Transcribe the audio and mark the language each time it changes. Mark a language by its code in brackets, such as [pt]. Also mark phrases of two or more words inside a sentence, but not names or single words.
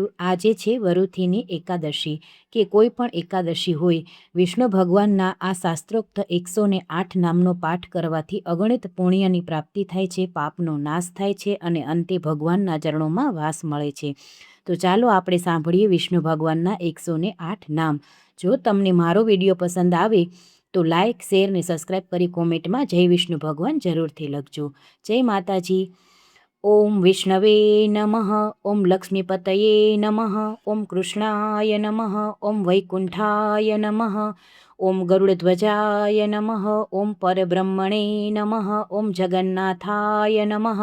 [gu] આજે છે વરુથીની એકાદશી કે કોઈ પણ એકાદશી હોય, વિષ્ણુ ભગવાનના આ શાસ્ત્રોક્ત 108 નામનો પાઠ કરવાથી અગણિત પુણ્યની પ્રાપ્તિ થાય છે, પાપનો નાશ થાય છે અને અંતે ભગવાનના ચરણોમાં વાસ મળે છે। તો ચાલો આપણે સાંભળીએ વિષ્ણુ ભગવાનના 108 નામ। જો તમને મારો વિડીયો પસંદ આવે તો [en] like, share [gu] ને સબસ્ક્રાઈબ કરી કોમેન્ટમાં જય વિષ્ણુ ભગવાન જરૂરથી લખજો। જય માતાજી। [sa] ओम विष्णवे नमः। ओम लक्ष्मीपतये नमः। ओम कृष्णाय नमः। ओम वैकुंठाय नमः। ओम गरुड़ध्वजाय नमः। ओम परब्रह्मणे नमः। ओम जगन्नाथाय नमः।